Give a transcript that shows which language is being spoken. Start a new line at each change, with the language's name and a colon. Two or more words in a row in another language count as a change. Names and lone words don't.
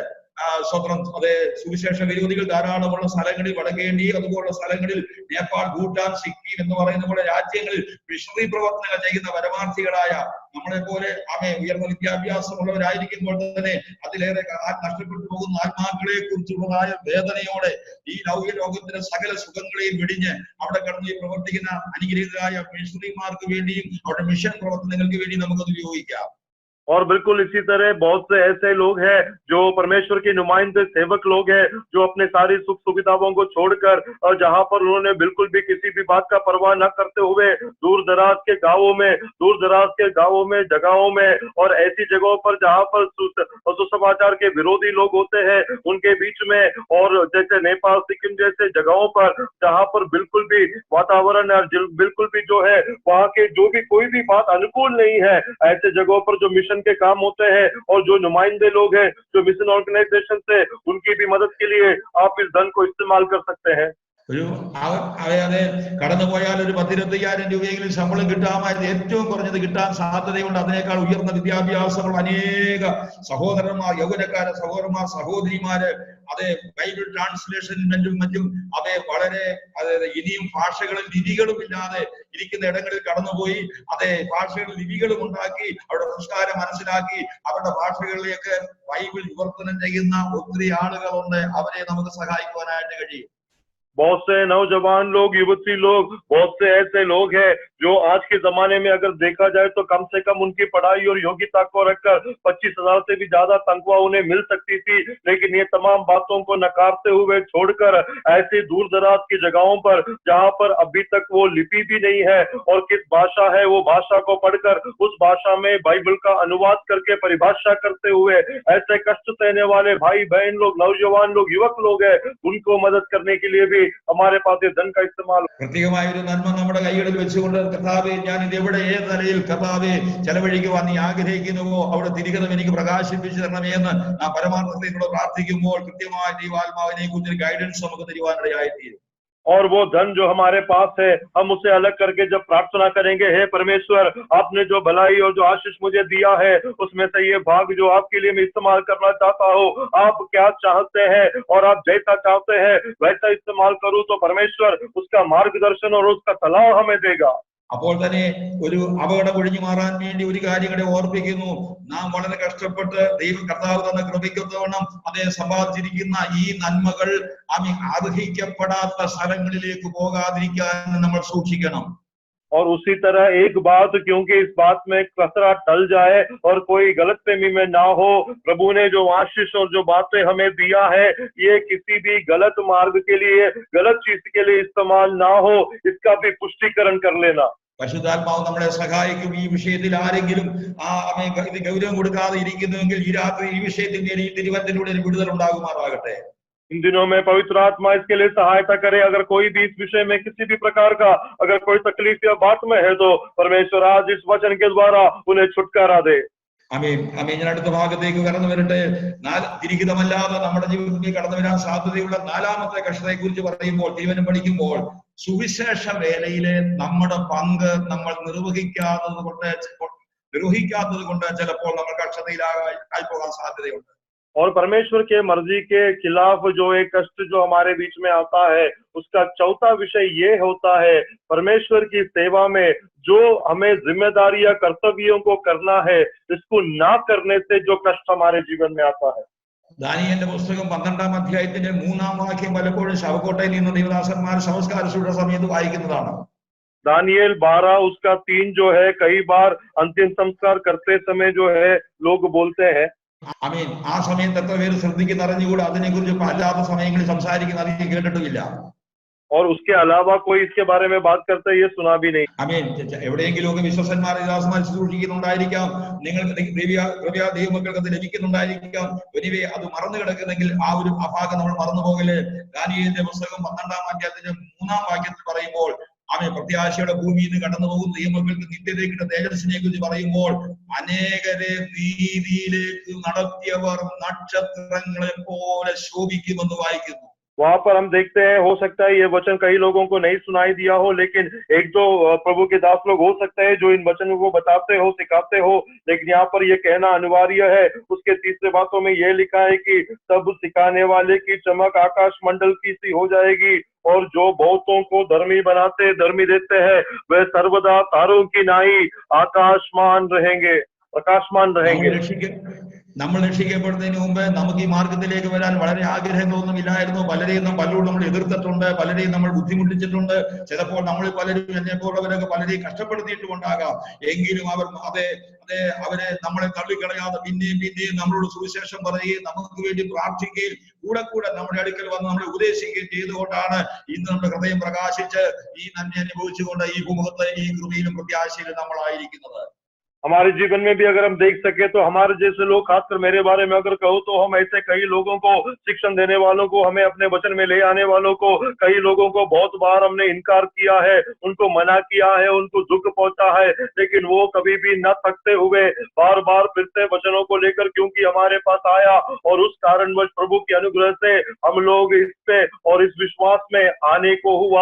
Malayalam: സ്വതന്ത്രം സുവിശേഷ വിരോധികൾ ധാരാളമുള്ള സ്ഥലങ്ങളിൽ വടക്കേണ്ടി അതുപോലുള്ള സ്ഥലങ്ങളിൽ നേപ്പാൾ, ഭൂട്ടാൻ, സിക്കിം എന്ന് പറയുന്ന പോലെ രാജ്യങ്ങളിൽ മിഷണറി പ്രവർത്തനങ്ങൾ ചെയ്യുന്ന പരമാർത്ഥികളായ നമ്മളെ പോലെ ഉയർന്ന വിദ്യാഭ്യാസമുള്ളവരായിരിക്കുമ്പോൾ തന്നെ അതിലേറെ നഷ്ടപ്പെട്ടു പോകുന്ന ആത്മാക്കളെ കുറിച്ചുള്ളതായ വേദനയോടെ ഈ ലൗകിക ലോകത്തിന്റെ സകല സുഖങ്ങളെയും വെടിഞ്ഞ് അവിടെ കടന്നു പ്രവർത്തിക്കുന്ന അനുഗ്രഹീതരായ മിഷണറിമാർക്ക് വേണ്ടിയും അവിടെ മിഷൻ പ്രവർത്തനങ്ങൾക്ക് വേണ്ടി നമുക്കത് ഉപയോഗിക്കാം.
Hindi: और बिल्कुल इसी तरह बहुत से ऐसे लोग हैं जो परमेश्वर के नुमाइंदे सेवक लोग हैं, जो अपने सारी सुख सुविधाओं को छोड़कर और जहां पर उन्होंने बिल्कुल भी किसी भी बात का परवाह न करते हुए दूर दराज के गांवों में जगहों में और ऐसी जगहों पर जहां पर सुसमाचार के विरोधी लोग होते हैं उनके बीच में, और जैसे नेपाल, सिक्किम जैसे जगहों पर जहां पर बिल्कुल भी वातावरण बिल्कुल भी जो है वहां के जो भी कोई भी बात अनुकूल नहीं है, ऐसे जगहों पर जो मिशन के काम होते हैं और जो नुमाइंदे लोग हैं जो
English: mission organization
Hindi: से, उनकी भी मदद के लिए आप इस धन को इस्तेमाल कर सकते हैं।
Malayalam: കടന്നുപോയാൽ ഒരു 10,000 രൂപയെങ്കിലും ശമ്പളം കിട്ടാമായിരുന്നു. ഏറ്റവും കുറഞ്ഞത് കിട്ടാൻ സാധ്യതയുണ്ട്. അതിനേക്കാൾ ഉയർന്ന വിദ്യാഭ്യാസമുള്ള അനേക സഹോദരന്മാർ, യൗവനക്കാര സഹോദരന്മാർ, സഹോദരിമാര്
English: Bible translation
Malayalam: മറ്റും വളരെ ഇനിയും ഭാഷകളും ലിപികളും ഇല്ലാതെ ഇരിക്കുന്ന ഇടങ്ങളിൽ കടന്നുപോയി ഭാഷകളും ലിപികളും ഉണ്ടാക്കി അവരുടെ സംസ്കാരം മനസ്സിലാക്കി അവരുടെ ഭാഷകളിലേക്ക് ബൈബിൾ വിവർത്തനം ചെയ്യുന്ന ഒത്തിരി ആളുകളുണ്ട്. അവരെ നമുക്ക് സഹായിക്കുവാനായിട്ട് കഴിയും.
Hindi: बहुत से नौजवान लोग, युवती लोग, बहुत से ऐसे लोग हैं जो आज के जमाने में अगर देखा जाए तो कम से कम उनकी पढ़ाई और योग्यता को रखकर 25,000 से भी ज्यादा तनख्वाह उन्हें मिल सकती थी, लेकिन ये तमाम बातों को नकारते हुए छोड़कर ऐसी दूर दराज की जगहों पर जहां पर अभी तक वो लिपि भी नहीं है और किस भाषा है वो भाषा को पढ़कर उस भाषा में बाइबल का अनुवाद करके परिभाषा करते हुए ऐसे कष्ट सहने वाले भाई बहन लोग, नौजवान लोग, युवक लोग हैं, उनको मदद करने के लिए भी हमारे पास ये धन का इस्तेमाल
Malayalam: പ്രത്യേകമായ ഒരു നന്മ നമ്മുടെ കൈകളിൽ വെച്ചുകൊണ്ട് കർത്താവേ, ഞാൻ ഇത് എവിടെ ഏത് നിലയിൽ കർത്താവേ ചെലവഴിക്കുവാൻ നീ ആഗ്രഹിക്കുന്നുവോ അവിടെ തിരികെ എനിക്ക് പ്രകാശിപ്പിച്ചു തരണമേ എന്ന് നാം പരമാർത്ഥതയോടെ പ്രാർത്ഥിക്കുമ്പോൾ കൃത്യമായ ദൈവാത്മാവിനെ കുറിച്ച് ഗൈഡൻസ് നമുക്ക് തരുവാനിടയായിത്തീരും.
Hindi: और वो धन जो हमारे पास है हम उसे अलग करके जब प्रार्थना करेंगे, हे परमेश्वर आपने जो भलाई और जो आशीष मुझे दिया है उसमें से ये भाग जो आपके लिए मैं इस्तेमाल करना चाहता हूँ, आप क्या चाहते हैं और आप जैसा चाहते हैं वैसा इस्तेमाल करूँ तो परमेश्वर उसका मार्गदर्शन और उसका सलाह हमें देगा।
Malayalam: അപ്പോൾ തന്നെ ഒരു അപകടം ഒഴിഞ്ഞു മാറാൻ വേണ്ടി ഒരു കാര്യം കൂടെ ഓർപ്പിക്കുന്നു. നാം വളരെ കഷ്ടപ്പെട്ട് കർത്താവ് തന്ന കൃപയ്ക്കൊത്തവണ്ണം സമ്പാദിച്ചിരിക്കുന്ന ഈ നന്മകൾ അർഹിക്കപ്പെടാത്ത സ്ഥലങ്ങളിലേക്ക് പോകാതിരിക്കാൻ നമ്മൾ സൂക്ഷിക്കണം.
Hindi: और उसी तरह एक बात, क्योंकि इस बात में कचरा टल जाए और कोई गलतफहमी में ना हो, प्रभु ने जो आशीष और जो बातें हमें दिया है ये किसी भी गलत मार्ग के लिए, गलत चीज के लिए इस्तेमाल ना हो, इसका भी पुष्टिकरण कर लेना।
Malayalam: പരിശുദ്ധാത്മാവ് നമ്മളെ സഹായിക്കും. ഈ വിഷയത്തിൽ ആരെങ്കിലും ഇത് ഗൗരവം കൊടുക്കാതെ ഇരിക്കുന്നുവെങ്കിൽ ഈ രാത്രി ഈ വിഷയത്തിന്റെ ഈ തിരുവനന്തപുരത്തിലൂടെ ഒരു വിടുതൽ ഉണ്ടാകുമാറാകട്ടെ.
Hindi: इन दिनों में पवित्र आत्मा इसके लिए सहायता करे। अगर कोई भी इस विषय में किसी भी प्रकार का अगर कोई तकलीफ या बात में है तो परमेश्वर आज इस वचन के द्वारा उन्हें छुटकारा दे।
Malayalam: ഞാൻ അടുത്ത ഭാഗത്തേക്ക് കടന്നു വരട്ടെ. തിരിഹിതമല്ലാതെ നമ്മുടെ ജീവിതത്തിൽ കടന്നു വരാൻ സാധ്യതയുള്ള നാലാമത്തെ കഷ്ടതയെ കുറിച്ച് പറയുമ്പോൾ, തിരുവചനം പഠിക്കുമ്പോൾ സുവിശേഷ വേലയിലെ നമ്മുടെ പങ്ക് നമ്മൾ നിർവഹിക്കാത്തത് കൊണ്ട് ചിലപ്പോൾ നമ്മൾ കഷ്ടതയിലായി പോകാൻ സാധ്യതയുണ്ട്.
Hindi: और परमेश्वर के मर्जी के खिलाफ जो एक कष्ट जो हमारे बीच में आता है, उसका चौथा विषय ये होता है, परमेश्वर की सेवा में जो हमें जिम्मेदारी या कर्तव्यों को करना है, इसको ना करने से जो कष्ट हमारे जीवन में आता है।
Malayalam: ദാനിയേലിന്റെ പുസ്തകം 12-ാം അധ്യായത്തിന്റെ 3-ാം വാക്യം പലപ്പോഴും ശവക്കോട്ടയിൽ നിന്ന് ദൈവദാസന്മാർ സംസ്കാര ശുശ്രൂഷ സമയത്ത് വായിക്കുന്നതാണ്.
Hindi: दानिയേൽ 12 उसका 3 जो है कई बार अंतिम संस्कार करते समय जो है लोग बोलते हैं।
Malayalam: ആമീൻ. ആ സമയത്ത് എത്ര പേര് ശ്രദ്ധിക്കുന്ന അറിഞ്ഞുകൂടെ അതിനെ കുറിച്ച് അല്ലാത്ത സമയങ്ങളിൽ സംസാരിക്കുന്ന അധികം കേട്ടിട്ടുമില്ല.
Hindi: और उसके अलावा कोई इसके बारे में बात करते ये सुना भी नहीं.
Malayalam: ആമീൻ. എവിടെയെങ്കിലും വിശ്വസന്മാർ ദാസന്മാർ ശുശ്രൂഷിക്കുന്നുണ്ടായിരിക്കാം, നിങ്ങൾക്ക് ദൈവമക്കൾക്ക് അത് ലഭിക്കുന്നുണ്ടായിരിക്കാം. എനിവേ അത് മറന്നു കിടക്കുന്നെങ്കിൽ ആ ഒരു ഭാഗം നമ്മൾ മറന്നു പോകല്. ദാനിയേലിന്റെ പുസ്തകം 12-ാം അധ്യായത്തിന്റെ 3-ാം വാക്യത്തിൽ പറയുമ്പോൾ ആമേൻ പ്രത്യാശയുടെ ഭൂമിയിൽ നിന്ന് കടന്നു പോകുന്ന ദൈവമക്കൾക്ക് നിത്യതയ്ക്കുള്ള തേജസ്സിനെ കുറിച്ച് പറയുമ്പോൾ അനേകരെ നീതിയിലേക്ക് നടത്തിയവർ നക്ഷത്രങ്ങളെ പോലെ ശോഭിക്കുമെന്ന് വായിക്കുന്നു.
Hindi: वहां पर हम देखते हैं, हो सकता है ये वचन कई लोगों को नहीं सुनाई दिया हो, लेकिन एक दो प्रभु के दास लोग हो सकते हैं जो इन वचनों को बताते हो, सिखाते हो, लेकिन यहाँ पर ये कहना अनिवार्य है। उसके तीसरे बातों में ये लिखा है कि तब सिखाने वाले की चमक आकाश मंडल की सी हो जाएगी, और जो बहुतों को धर्मी देते हैं वे सर्वदा तारों की नाई आकाशमान रहेंगे, प्रकाशमान रहेंगे.
Malayalam: നമ്മൾ രക്ഷിക്കപ്പെടുന്നതിന് മുമ്പ് നമുക്ക് ഈ മാർഗത്തിലേക്ക് വരാൻ വളരെ ആഗ്രഹങ്ങളൊന്നും ഇല്ലായിരുന്നു. പലരെയും നമ്മൾ എതിർത്തിട്ടുണ്ട്, പലരെയും നമ്മൾ ബുദ്ധിമുട്ടിച്ചിട്ടുണ്ട്. ചിലപ്പോൾ നമ്മൾ പലരും എന്നെപ്പോലുള്ളവരൊക്കെ പലരെയും കഷ്ടപ്പെടുത്തിയിട്ടുണ്ടാകാം. എങ്കിലും അവരെ നമ്മളെ തള്ളിക്കളയാതെ പിന്നെയും നമ്മളോട് സുവിശേഷം പറയുകയും നമുക്ക് വേണ്ടി പ്രാർത്ഥിക്കുകയും കൂടെ നമ്മുടെ അടുക്കൽ വന്ന് നമ്മളെ ഉപദേശിക്കുകയും ചെയ്തുകൊണ്ടാണ് ഇന്ന് നമ്മുടെ ഹൃദയം പ്രകാശിച്ച് ഈ നന്മ അനുഭവിച്ചുകൊണ്ട് ഈ ഭൂമുഖത്തെ ഈ കൃപയിലും പ്രത്യാശയിലും നമ്മളായിരിക്കുന്നത്.
Hindi: हमारे जीवन में भी अगर हम देख सके तो हमारे जैसे लोग, खासकर मेरे बारे में अगर कहो तो हम ऐसे कई लोगों को, शिक्षण देने वालों को, हमें अपने वचन में ले आने वालों को, कई लोगों को बहुत बार हमने इनकार किया है, उनको मना किया है, उनको दुख पहुंचा है, लेकिन वो कभी भी न थकते हुए बार बार फिर से वचनों को लेकर क्योंकि हमारे पास आया, और उस कारणवश प्रभु की अनुग्रह से हम लोग इस पे और इस विश्वास में आने को हुआ।